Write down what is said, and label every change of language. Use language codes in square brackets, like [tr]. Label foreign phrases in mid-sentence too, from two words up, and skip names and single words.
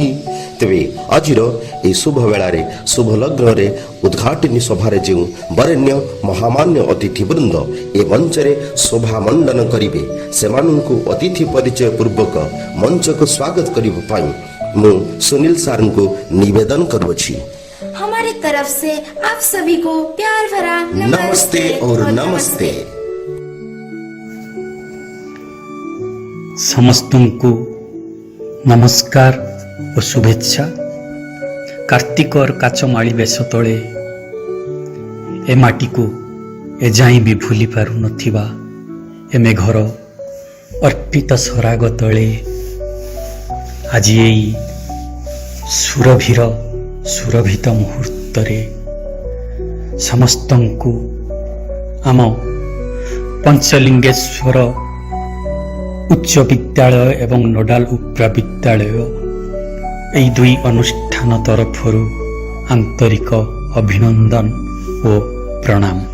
[or] ତେବେ ଆଜିର ଏହି ଶୁଭ ବେଳାରେ ଶୁଭ ଲଗ୍ନରେ ଉଦ୍ଘାଟନୀ ସଭାରେ ଯେଉଁ ବରେଣ୍ୟ ମହାମାନ୍ୟ ଅତିଥିବୃନ୍ଦ ଏ ମଞ୍ଚରେ ଶୋଭା ମଣ୍ଡନ କରିବେ ସେମାନଙ୍କୁ ଅତିଥି ପରିଚୟ ପୂର୍ବକ ମଞ୍ଚକୁ ସ୍ୱାଗତ କରିବା ପାଇଁ ମୁଁ ସୁନୀଲ ସାର୍ଙ୍କୁ ନିବେଦନ କରୁଅଛି। [hi] हमारी तरफ से आप सभी को प्यार भरा नमस्ते और नमस्ते। [or] ସମସ୍ତଙ୍କୁ ନମସ୍କାର ଓ ଶୁଭେଚ୍ଛା। କାର୍ତ୍ତିକର କାଚମାଳି ବେଶ ତଳେ ଏ ମାଟିକୁ ଏଯାଏଁ ବି ଭୁଲି ପାରୁନଥିବା ଏ ମେଘର ଅର୍ପିତ ସରାଗ ତଳେ ଆଜି ଏଇ ସୁରଭିର ସୁରଭିତ ମୁହୂର୍ତ୍ତରେ ସମସ୍ତଙ୍କୁ ଆମ ପଞ୍ଚଲିଙ୍ଗେଶ୍ୱର ଉଚ୍ଚ ବିଦ୍ୟାଳୟ ଏବଂ ନୋଡାଲ ଉପ୍ରା ବିଦ୍ୟାଳୟ ଏହି ଦୁଇ ଅନୁଷ୍ଠାନ ତରଫରୁ ଆନ୍ତରିକ ଅଭିନନ୍ଦନ ଓ ପ୍ରଣାମ।